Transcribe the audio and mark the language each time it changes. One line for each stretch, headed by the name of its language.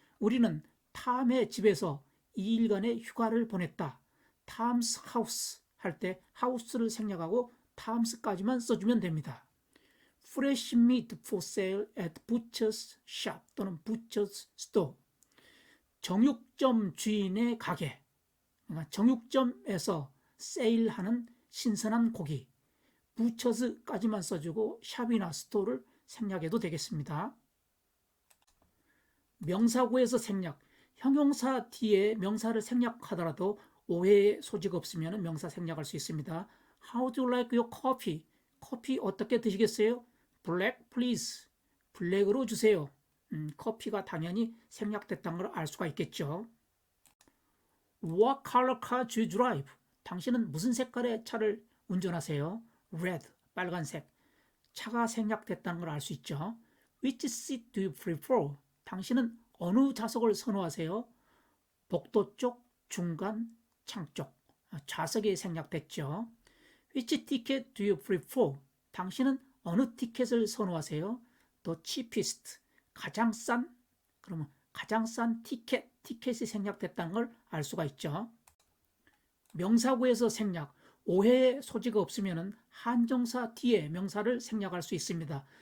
Korean: 우리는 탐의 집에서 2일간의 휴가를 보냈다. Tom's house 할 때 house를 생략하고 Toms까지만 써주면 됩니다.
English: Fresh meat for sale at butcher's shop 또는 butcher's store.
Korean: 정육점 주인의 가게, 그러니까 정육점에서 세일하는 신선한 고기, butchers까지만 써주고 샵이나 스토어를 생략해도 되겠습니다. 명사구에서 생략, 형용사 뒤에 명사를 생략하더라도 오해의 소지가 없으면 명사 생략할 수 있습니다.
English: How do you like your coffee?
Korean: 커피 어떻게 드시겠어요?
English: Black please.
Korean: 블랙으로 주세요. 커피가 당연히 생략됐다는 걸 알 수가 있겠죠.
English: What color car do you drive?
Korean: 당신은 무슨 색깔의 차를 운전하세요? Red, 빨간색. 차가 생략됐다는 걸 알 수 있죠.
English: Which seat do you prefer?
Korean: 당신은 어느 좌석을 선호하세요? 복도 쪽, 중간, 창 쪽. 좌석이 생략됐죠.
English: Which ticket do you prefer?
Korean: 당신은 어느 티켓을 선호하세요?
English: The cheapest,
Korean: 가장 싼. 그러면 가장 싼 티켓이 생략됐다는 걸 알 수가 있죠. 명사구에서 생략, 오해의 소지가 없으면 한정사 뒤에 명사를 생략할 수 있습니다.